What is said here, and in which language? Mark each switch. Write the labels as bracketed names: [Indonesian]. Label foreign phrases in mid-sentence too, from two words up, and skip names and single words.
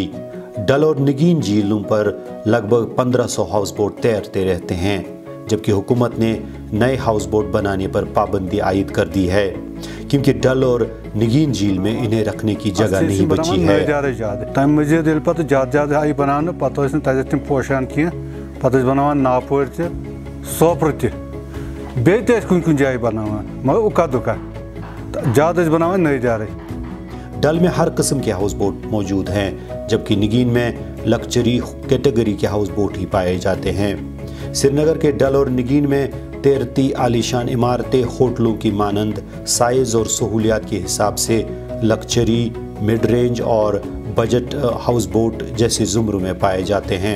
[Urdu] ڈل اور نگین جھیلوں پر لگ بھگ 1500 ہاؤس بوٹ تیرتے رہتے ہیں، جبکہ حکومت نے نئے ہاؤس بوٹ بنانے پر پابندی عائد کر دی ہے کیونکہ ڈل اور نگین جھیل میں انہیں رکھنے کی جگہ نہیں بچی ہے۔ [Kashmiri] تم مزید یل پتہ زیادہ آئی بنانے پتہ ٲسۍ نہٕ تتہِ تِم پوشان کینٛہہ، پتہٕ ٲسۍ بناوان ناپور تہِ سوپرٕ تہِ بیٚیہِ تہِ ٲسۍ کُنہِ جایہِ بناوان مگر اُکا دُکا زیادٕ ٲسۍ بناوان نٔے دارٕے۔ [Urdu] ڈل میں ہر قسم کے ہاؤس بوٹ موجود ہیں جبکہ نگین میں لکچری کیٹیگری کے ہاؤس بوٹ ہی پائے جاتے ہیں۔ سری نگر کے ڈل اور نگین میں تیرتی عالیشان عمارتیں ہوٹلوں کی مانند سائز اور سہولیات کے حساب سے لکچری، مڈ رینج اور بجٹ ہاؤس بوٹ جیسے زمروں میں پائے جاتے ہیں۔